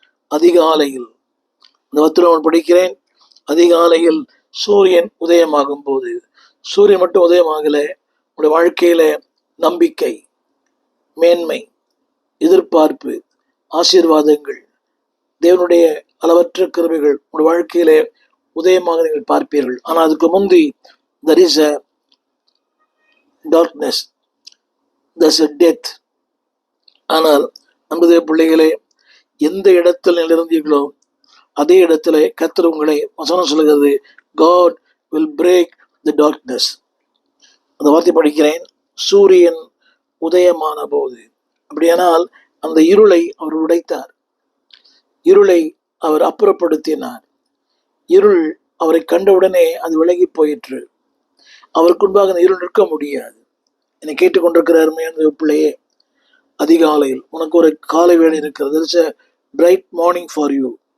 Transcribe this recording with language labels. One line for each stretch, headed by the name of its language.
Tamil: அதிகாலையில், இந்த வத்திரம் படிக்கிறேன், அதிகாலையில் சூரியன் உதயமாகும் போது. சூரியன் மட்டும் உதயமாகல, உடைய வாழ்க்கையில நம்பிக்கை, மேன்மை, எதிர்பார்ப்பு, ஆசீர்வாதங்கள், தேவனுடைய அளவற்ற கிருபைகள் உடைய வாழ்க்கையிலே உதயமாக நீங்கள் பார்ப்பீர்கள். ஆனால் அதுக்கு முந்தி
English: there is a darkness, there is a death.
Tamil: ஆனால் அன்புதே பிள்ளைகளே, எந்த இடத்தில் நிலிருந்தீர்களோ அதே இடத்துல கர்த்தர் உங்களை, வசனம் சொல்லுகிறது,
English: God will break the darkness.
Tamil: அந்த வார்த்தை படிக்கிறேன், சூரியன் உதயமான போது. அப்படியானால் அந்த இருளை அவர் உடைத்தார், இருளை அவர் அப்புறப்படுத்தினார். இருள் அவரை கண்டவுடனே அது விலகி போயிற்று. அவருக்கு முன்பாக அந்த இருள் நிற்க முடியாது. என்னை கேட்டுக்கொண்டிருக்கிற அருமையான பிள்ளையே, அதிகாலையில் உனக்கு ஒரு காலை வேளை இருக்கிறது.
English: There is a bright morning for you.